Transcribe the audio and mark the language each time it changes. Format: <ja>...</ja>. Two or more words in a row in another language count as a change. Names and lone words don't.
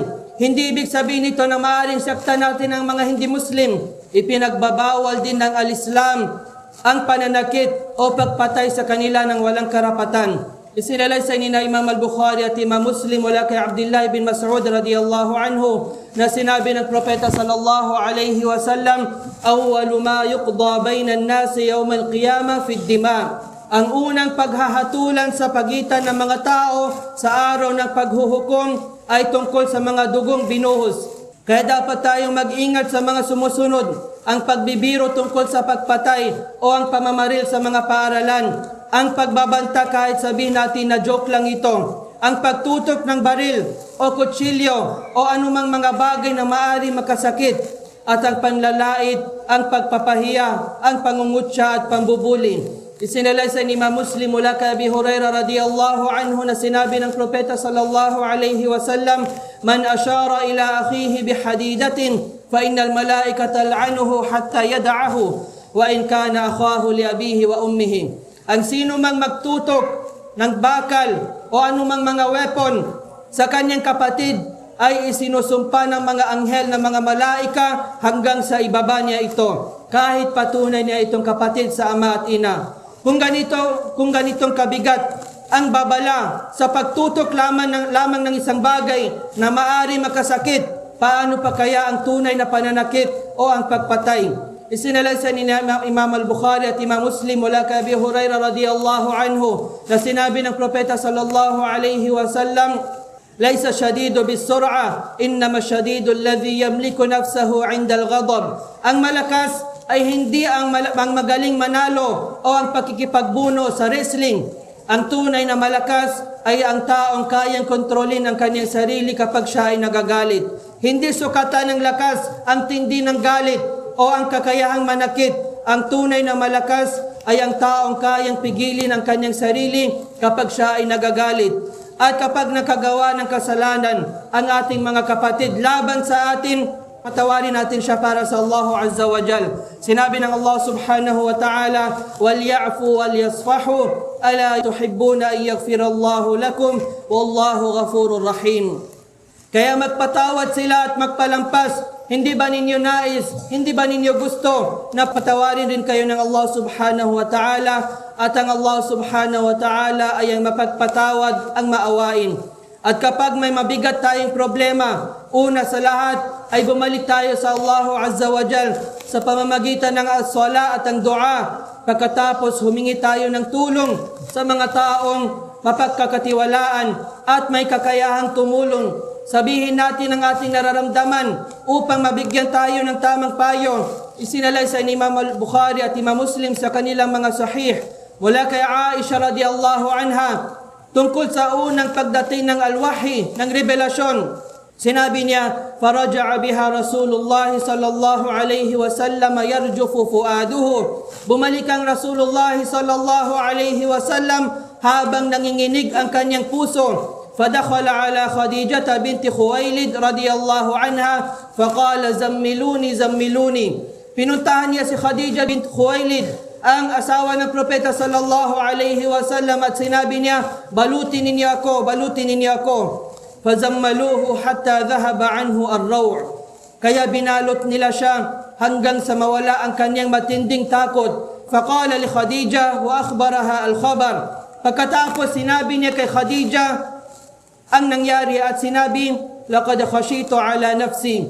<tl>Hindi ibig sabihin nito na maaaring saktan natin ang mga hindi Muslim. Ipinagbabawal din ng al-Islam ang pananakit o pagpatay sa kanila ng walang karapatan. Isinalaysay ni Imam al-Bukhari at Imam Muslim mula kay Abdullah bin Mas'ud</tl> <ar>رضي الله عنه</ar> <tl>na sinabi ng Propeta</tl> <ar>صلى الله عليه وسلم أول ما يقضى بين الناس يوم القيامة في الدماء.</ar> <tl>Ang unang paghahatulan sa pagitan ng mga tao sa araw ng paghuhukom ay tungkol sa mga dugong binuhos. Kaya dapat tayong mag-ingat sa mga sumusunod, ang pagbibiro tungkol sa pagpatay o ang pamamaril sa mga paaralan, ang pagbabanta kahit sabihin natin na joke lang ito, ang pagtutok ng baril o kutsilyo o anumang mga bagay na maaari makasakit, at ang panlalait, ang pagpapahiya, ang pangungutya at pambubuli. Isinalaysay ni Imam Muslim mula kay Abi Hurairah</tl> <ar>رضي الله عنه</ar> <tl>na sinabi ng Propeta</tl> <ar>صلى الله عليه وسلم من أشار إلى أخيه بحديدة فإن الملائكة تلعنه حتى يدعه وإن كان أخاه لأبيه وأمه.</ar> <tl>Ang sino mang magtutok ng bakal o anumang mga weapon sa kanyang kapatid ay isinusumpa ng mga anghel ng mga malaika hanggang sa ibaba niya ito, kahit patunay niya itong kapatid sa ama at ina. Kung ganitong kabigat ang babala sa pagtutok lamang ng isang bagay na maari makasakit, paano pa kaya ang tunay na pananakit o ang pagpatay? Isinalaysay ni Imam al-Bukhari at Imam Muslim mula kay Abi Hurairah</tl> <ar>رضي الله عنه</ar> <tl>na sinabi ng Propeta</tl> <ar>صلى الله عليه وسلم ليس الشديد بالصرعة إنما الشديد الذي يملك نفسه عند الغضب.</ar> <tl>Ang malakas ay hindi ang magaling manalo o ang pakikipagbuno sa wrestling. Ang tunay na malakas ay ang taong kayang kontrolin ang kanyang sarili kapag siya ay nagagalit. Hindi sukatan ng lakas ang tindi ng galit o ang kakayahang manakit. Ang tunay na malakas ay ang taong kayang pigilin ang kanyang sarili kapag siya ay nagagalit. At kapag nakagawa ng kasalanan ang ating mga kapatid laban sa atin, patawarin natin siya para sa</tl> <ar>الله عز وجل.</ar> <tl>Sinabi ng</tl> <ar>الله سبحانه وتعالى وَلْيَعْفُوا وَلْيَصْفَحُوا أَلَا تُحِبُّونَ أَن يَغْفِرَ اللَّهُ لَكُمْ وَاللَّهُ غَفُورٌ رَحِيمٌ.</ar> <tl>Kaya magpatawad sila at magpalampas. Hindi ba ninyo nais, hindi ba ninyo gusto na patawarin din kayo ng</tl> <ar>الله سبحانه وتعالى,</ar> <tl>at ang</tl> <ar>الله سبحانه وتعالى</ar> <tl>ay ang mapagpatawad, ang maawain. At kapag may mabigat tayong problema, una sa lahat ay bumalik tayo sa</tl> <ar>الله عز وجل</ar> <tl>sa pamamagitan ng as-sala at ang dua. Pagkatapos humingi tayo ng tulong sa mga taong mapagkakatiwalaan at may kakayahang tumulong. Sabihin natin ang ating nararamdaman upang mabigyan tayo ng tamang payo. Isinalaysay ni Imam al-Bukhari at Imam Muslim sa kanilang mga sahih mula kay Aisha</tl> <ar>رضي الله عنها</ar> <tl>tungkol sa unang pagdating ng al-wahi, ng revelasyon. Sinabi niya,</tl> <ar>فرجع بها رسول الله صلى الله عليه وسلم يرجف فؤاده.</ar> <tl>Bumalik ang</tl> <ar>رسول الله صلى الله عليه وسلم</ar> <tl>habang nanginginig ang kanyang puso.</tl> <ar>فدخل على خديجة بنت خويلد رضي الله عنها فقال زملوني زملوني.</ar> <tl>Pinuntahan niya si Khadija bint Khuwailid, ang asawa ng Propeta</tl> <ar>صلى الله عليه وسلم,</ar> <tl>at sinabi niya, balutin ninyo ako, balutin ninyo ako.</tl> <ar>فزملوه حتى ذهب عنه الروع'.</ar> <tl>Kaya binalot nila siya hanggang sa mawala ang kanyang matinding takot.</tl> <ar>فقال لخديجة وأخبرها الخبر.</ar> <tl>Pagkatapos sinabi niya kay Khadija ang nangyari at sinabi,</tl> <ar>لقد خشيت على نفسي.</ar>